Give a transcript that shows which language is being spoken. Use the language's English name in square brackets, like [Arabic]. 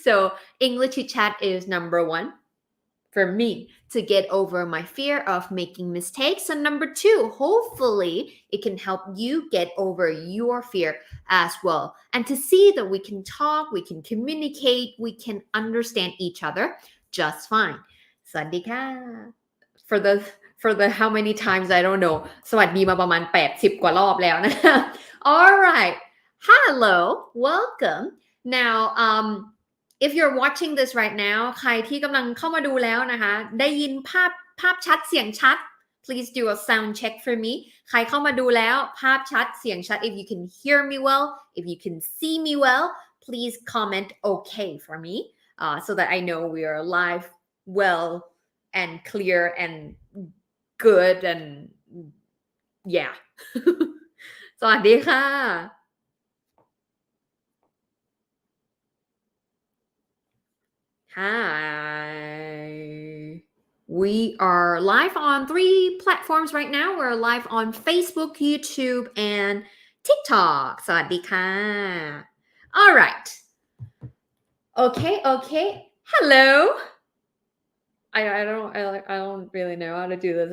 [English] So English Chit-Chat is number one for me to get over my fear of making mistakes. And number two, hopefully it can help you get over your fear as well. And to see that we can talk, we can communicate, we can understand each other just fine. [Thai] สวัสดีค่ะ [English] for the how many times I don't know [Thai] สวัสดีมาประมาณ80กว่ารอบแล้วนะ [English] All right. Hello. Welcome. Now, if you're watching this right now [Thai] ใครที่กำลังเข้ามาดูแล้วนะคะได้ยิน ภาพชัดเสียงชัด [English] please do a sound check for me [Thai] ใครเข้ามาดูแล้วภาพชัดเสียงชัด [English] if you can hear me well if you can see me well please comment okay for me so that I know we are live well and clear and good and yeah [Thai] สวัสดีค่ะ [English] Hi. We are live on 3 platforms right now. We're live on Facebook, YouTube, and TikTok. [Thai] สวัสดีค่ะ [English] All right. Okay. Hello. I don't really know how to do this.